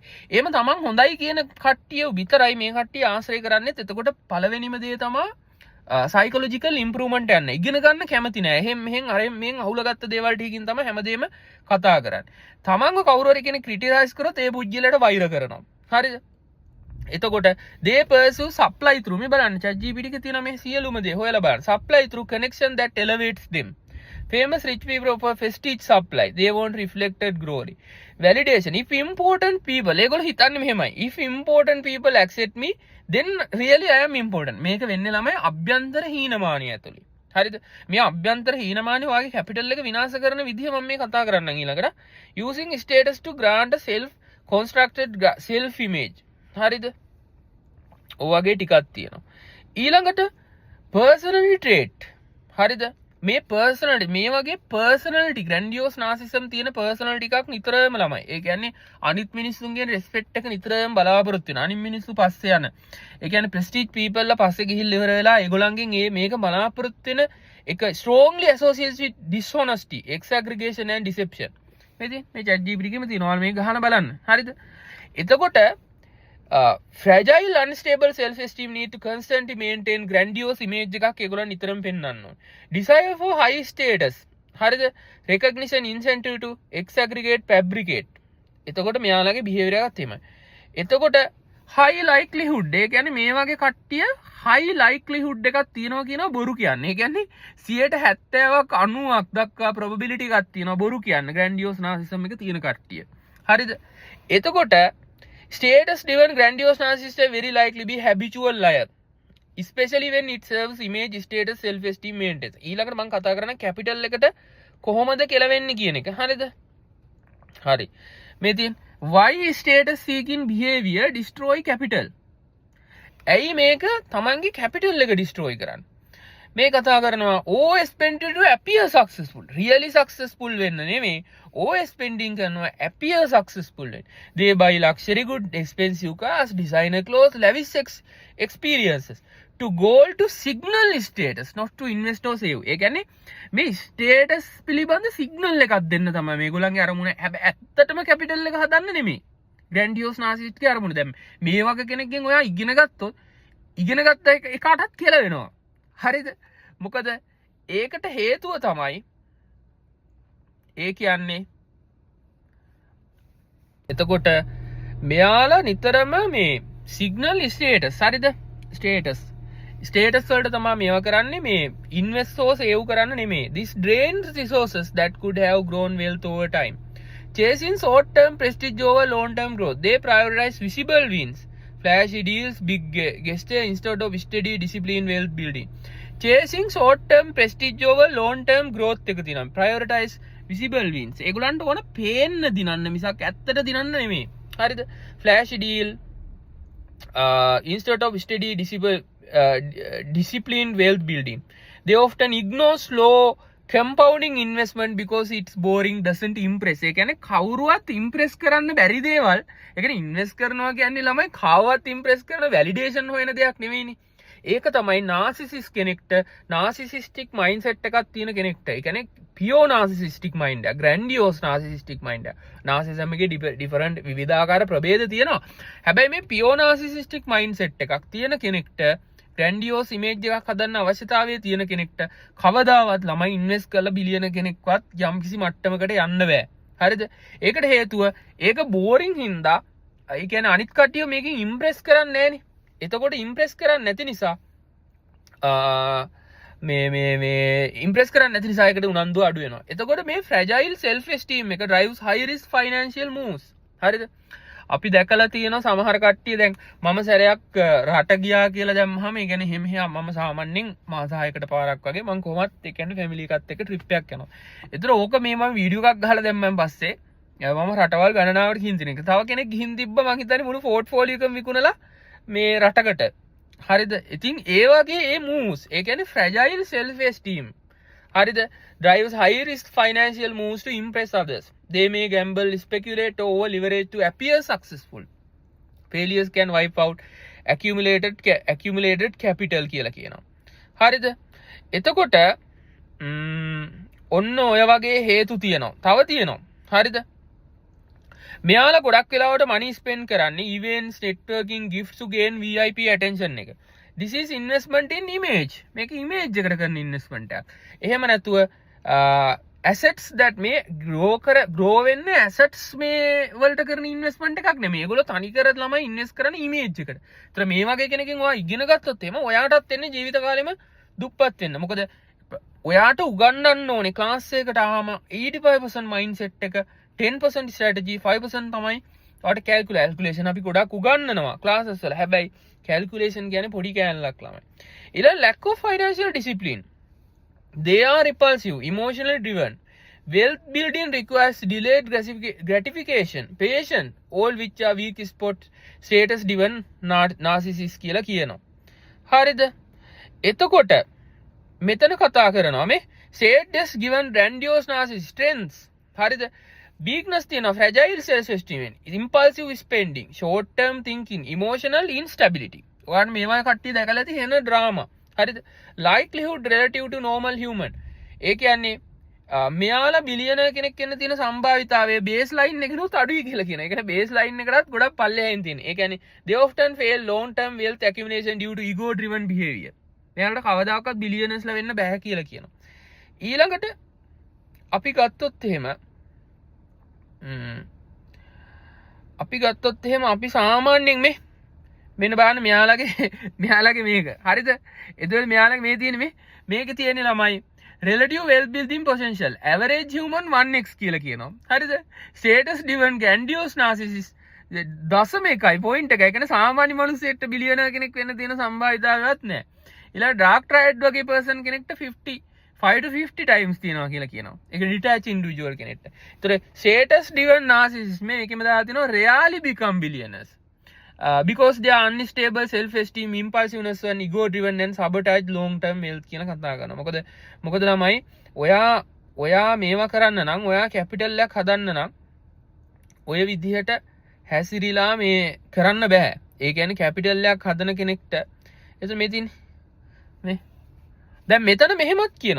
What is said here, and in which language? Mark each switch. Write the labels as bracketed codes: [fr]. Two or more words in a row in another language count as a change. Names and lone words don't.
[si] එහෙම තමන් හොඳයි කියන කට්ටිය විතරයි මේ කට්ටිය ආශ්‍රය කරන්නේත්. එතකොට පළවෙනිම දේ තමයි [en] psychological improvement [si] යන්න. ඉගෙන ගන්න කැමති නෑ. එහෙන් මෙහෙන් අර මෙහෙන් අහුලගත්ත දේවල් ටිකකින් තමයි හැමදේම කතා කරන්නේ. තමන්ව කවුරු හරි කෙනෙක් ක්‍රිටිසයිස් කරොත් ඒ පුජ්‍යලට වෛර කරනවා. හරිද? එතකොට [en] they pursue supply through [si] මේ බලන්න ChatGPT එකේ තියෙන මේ සියලුම දේ හොයලා බලන්න. [en] Supply through connection that elevates them. Famous rich people offer prestige supply. They want reflected glory. Validation. If important people, [si] ඒගොල්ලෝ හිතන්නේ මෙහෙමයි. [en] If important people accept me, then really I am important. [si] මේක වෙන්නේ ළමයි අභ්‍යන්තර හීනමානිය ඇතුළේ. හරිද? මේ අභ්‍යන්තර හීනමානිය වාගේ කැපිටල් එක විනාශ කරන විදිහ මම මේ කතා කරන්නම් ඊළඟට. [en] Using status to grant a self constructed self image. [si] හරිද? ඔයගේ ටිකක් තියෙනවා. ඊළඟට [en] personality trait. [si] හරිද? මේ personality මේ වගේ [en] personality grandiose narcissism [si] තියෙන personality එකක් නිතරම ළමයි. ඒ කියන්නේ අනිත් මිනිස්සුන්ගෙන් respect එක නිතරම බලාපොරොත්තු වෙන. අනිත් මිනිස්සු පස්සේ යන. ඒ කියන්නේ [en] prestige people [si] ලා පස්සේ ගිහිල්ලා ඉවර වෙලා ඒගොල්ලන්ගෙන් මේක බලාපොරොත්තු වෙන එක [en] strongly associated with dishonesty, exaggeration and deception. [si] මේ ChatGPT එකේම තියෙනවා. මේක ගහන බලන්න. හරිද? [en] එතකොට fragile unstable self esteem need to constantly maintain grandiose image [si] එකක් ඒගොල්ලන් නිතරම පෙන්වන්න ඕන. [en] Desire for high status. හරිද? recognition incentive to exaggerate fabricate. [si] එතකොට මෙයාලගේ behavior එකක් තියෙනවා. එතකොට [en] high likelihood [si] ඒ කියන්නේ මේ වගේ කට්ටිය [en] high likelihood [si] එකක් තියෙනවා කියනවා බොරු කියන්නේ. ඒ කියන්නේ 70%ක් 90ක් දක්වා probability එකක් තියෙනවා බොරු කියන්නේ [en] grandiose narcissism [si] එක තියෙන කට්ටිය. හරිද? [en] එතකොට status driven grandiose narcissist very likely be habitual liar, especially when it serves image status self esteem maintenance. [si] ඊළඟට මම කතා කරන capital එකට කොහොමද කෙලවෙන්නේ කියන එක. හරිද? හරි. මේ තියෙන [en] why status seeking behavior destroy capital. [si] ඇයි මේක තමන්ගේ capital එක destroy කරන්නේ? මේ කතා කරනවා [en] always spending to appear successful. Really successful [si] වෙන්න නෙමෙයි. [en] always spending [si] කරනවා [en] appear successful [si] වෙන්න. [en] They buy luxury good, expensive cars, designer clothes, lavish experiences to goal to signal status, not to invest or save. [si] ඒ කියන්නේ මේ status පිළිබඳ signal එකක් දෙන්න තමයි මේගොල්ලන්ගේ අරමුණ. හැබැයි ඇත්තටම capital එක හදන්න නෙමෙයි. [en] grandiose narcissist [si] ගේ අරමුණ. දැන් මේ වගේ කෙනෙක්ගෙන් ඔයා ඉගෙන ගත්තොත් ඉගෙන ගත්ත එකටත් කියලා වෙනවා. හරිද? මොකද ඒකට හේතුව තමයි ඒ කියන්නේ එතකොට මෙයාලා නිතරම මේ [en] signal status [si] හරිද? ස්ටේටස් වලට තමයි මේවා කරන්නේ. මේ [en] investor save [si] කරන්න නෙමෙයි. [en] This drains resources that could have grown wealth over time. Chasing short term prestige over long term growth. They prioritize visible wins, flashy deals, big gesture instead of steady disciplined wealth building. Chasing short term prestige over long term growth [si] එක තියෙනවා. [en] prioritize visible wins. [si] ඒගොල්ලන්ට ඕන පේන්න දිනන්න මිසක් ඇත්තට දිනන්න නෙමෙයි. හරිද? [en] flash deal instead of steady disciplined wealth building. They often ignore slow compounding investment because it's boring, doesn't impress. [si] ඒ කියන්නේ කවුරුවත් impress කරන්න බැරි දේවල්. ඒ කියන්නේ invest කරනවා කියන්නේ ළමයි කවවත් impress කරන validation හොයන දෙයක් නෙවෙයිනේ. ඒක තමයි narcissist කෙනෙක්ට [en] narcissistic mindset [si] එකක් තියෙන කෙනෙක්ට. ඒ කියන්නේ [en] pure narcissistic mind [si] එක, [en] grandiose narcissistic mind [si] එක. narcissism එකේ different විවිධාකාර ප්‍රභේද තියෙනවා. හැබැයි මේ [en] pure narcissistic mindset [si] එකක් තියෙන කෙනෙක්ට [en] grandiose image [si] එකක් හදන්න අවශ්‍යතාවය තියෙන කෙනෙක්ට කවදාවත් ළමයි ඉන්වෙස්ට් කරලා බිලියන කෙනෙක්වත් යම්කිසි මට්ටමකට යන්න බෑ. හරිද? ඒකට හේතුව ඒක බෝරින් හින්දා ඒ කියන්නේ අනිත් කට්ටිය මේකෙන් ඉම්ප්‍රෙස් කරන්නේ නැහනේ. එතකොට ඉම්ප්‍රෙස් කරන්නේ නැති නිසා මේ ඉම්ප්‍රෙස් කරන්නේ නැති නිසා ඒකට උනන්දුව අඩු වෙනවා. එතකොට මේ [en] fragile self esteem එක drives high risk financial moves. [si] හරිද? අපි දැකලා තියෙනවා සමහර කට්ටිය දැන් මම සැරයක් රට ගියා කියලා දැම්මහම ඒ කියන්නේ එහෙම මම සාමාන්‍යයෙන් මාස 6කට පාරක් වගේ මම කොහොමත් ඒ කියන්නේ ෆැමිලි එකත් එක්ක ට්‍රිප් එකක් යනවා. ඒතර ඕක මේ මම වීඩියෝ එකක් ගහලා දැම්මන් පස්සේ මම රටවල් ගණනාවට ගිහින් තින එක. තව කෙනෙක් ගිහින් තිබ්බ මං හිතන්නේ මුළු පෝර්ට්ෆෝලියෝ එකම විකුණලා මේ රටකට. හරිද? ඉතින් ඒ වගේ ඒ moves ඒ කියන්නේ [en] fragile self esteem. [si] හරිද? [en] drives high risk financial moves to impress others. They may gamble, speculate, or over leverage to appear successful. Failures can wipe out accumulated capital [si] කියලා කියනවා. හරිද? එතකොට ඔන්න ඔය වගේ හේතු තියෙනවා. තව තියෙනවා. හරිද? මෙයාලා ගොඩක් වෙලාවට [en] money spend කරන්නේ events, networking, gifts to gain VIP attention එක. This is investment in image. [si] මේක image එකට කරන investment එකක්. එහෙම නැතුව [en] assets that [si] මේ grow වෙන්නේ assets මේ වලට කරන investment එකක් නෙමෙයි. ඒගොල්ලෝ තනි කර ළමයි invest කරන්නේ image එකට. ඒතර මේ වගේ කෙනකින් ඔයා ඉගෙන ගත්තොත් එහෙම ඔයාටත් එන්නේ ජීවිත කාලෙම දුප්පත් වෙන්න. මොකද ඔයාට උගන්වන්න ඕනේ ක්ලාස් එකකට ආවම 85% mindset එක 10% strategy 5% තමයි ඔයාට calculation අපි ගොඩක් උගන්වනවා classes වල. හැබැයි calculation කියන්නේ පොඩි කෑල්ලක් ළමයි. ඊළඟ [en] lack of financial discipline. They are repulsive, emotionally driven. Wealth building requires delayed gratification, patience, all which are weak spot status driven narcissists [si] කියලා කියනවා. හරිද? එතකොට මෙතන කතා කරනවා මේ [en] status given grandiose narcissist strengths. [si] හරිද? [en] weakness තියෙනවා fragile self esteem, impulsive spending, short term thinking, emotional instability. [si] ඔයාලා මේවා කට්ටිය දැකලා තියෙන drama. හරිද? [en] likelihood relative to normal human. [si] ඒ කියන්නේ මෙයාලා බිලියනර් කෙනෙක් වෙන්න තියෙන සම්භාවිතාවය [en] base line [si] එකනොත් අඩුයි කියලා කියනවා. ඒ කියන්නේ [en] base line [si] එකටත් ගොඩක් පල්ලෙහින් තියෙන. ඒ කියන්නේ [en] they often fail long term wealth accumulation due to ego driven behavior. [si] මෙයාලට කවදාකවත් බිලියනර්ස්ලා වෙන්න බෑ කියලා කියනවා. ඊළඟට අපි ගත්තොත් එහෙම අපි සාමාන්‍යයෙන් මෙන්න බලන්න මෙයාලගේ මේක. හරිද? එතකොට මෙයාලගේ මේ තියෙන මේකේ තියෙන ළමයි [en] relative wealth building potential average human 1x [si] කියලා කියනවා. හරිද? [en] status driven grandiose narcissist [si] දශම එකයි point එකයි. ඒ කියන්නේ සාමාන්‍ය මිනිස්සෙක්ට බිලියනර් කෙනෙක් වෙන්න තියෙන සම්භාවිතාවයක් නැහැ. ඊළඟ [en] dark triad [si] වගේ person කෙනෙක්ට [en] 5 to 50 times [si] තියෙනවා කියලා කියනවා. ඒක [en] detached individual [si] කෙනෙක්ට. ඒතර [en] status driven narcissist [si] මේකෙම දාලා තිනවා [en] rarely become billionaires. Because they are unstable self esteem, impulsiveness and ego driven and sabotage long term wealth [si] කියන කතා කරනවා. මොකද ළමයි ඔයා මේවා කරන්න නම් ඔයා කැපිටල් එකක් හදන්න නම් ඔය විදිහට හැසිරීලා මේ කරන්න බෑ. ඒ කියන්නේ කැපිටල් එකක් හදන කෙනෙක්ට එතන මේ තියෙන්නේ දැන් මෙතන මෙහෙමත් කියනවා.